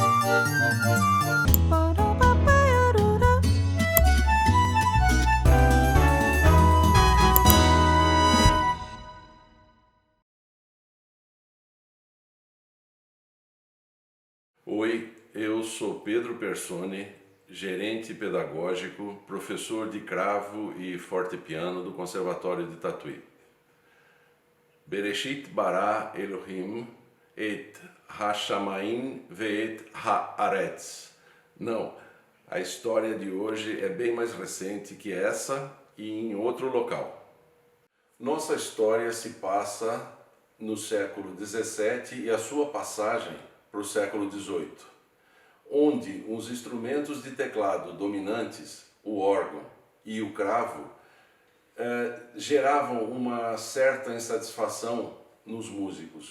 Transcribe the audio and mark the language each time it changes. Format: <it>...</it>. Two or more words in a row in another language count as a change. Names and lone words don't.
<pt>Oi, eu sou Pedro Persone, gerente pedagógico, professor de cravo e fortepiano do Conservatório de Tatuí.</pt> <he>בראשית ברא אלוהים את השמים ואת הארץ.</he> <pt>Não, a história de hoje é bem mais recente que essa e em outro local. Nossa história se passa no século XVII e a sua passagem para o século XVIII, onde os instrumentos de teclado dominantes, o órgão e o cravo, geravam uma certa insatisfação nos músicos.</pt>